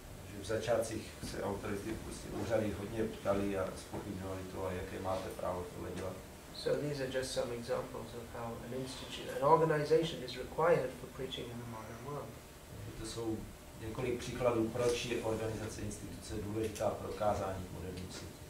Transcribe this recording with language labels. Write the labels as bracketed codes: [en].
[cs] Že v začátcích se autority, prostě úřady hodně ptali a zpochybňovali to, a jaké máte právo tohle dělat. [en] So these are just some examples of how an organization is required for preaching in the modern world. [cs] To jsou několik příkladů, proč je organizace instituce důležitá pro kázání v moderním světě.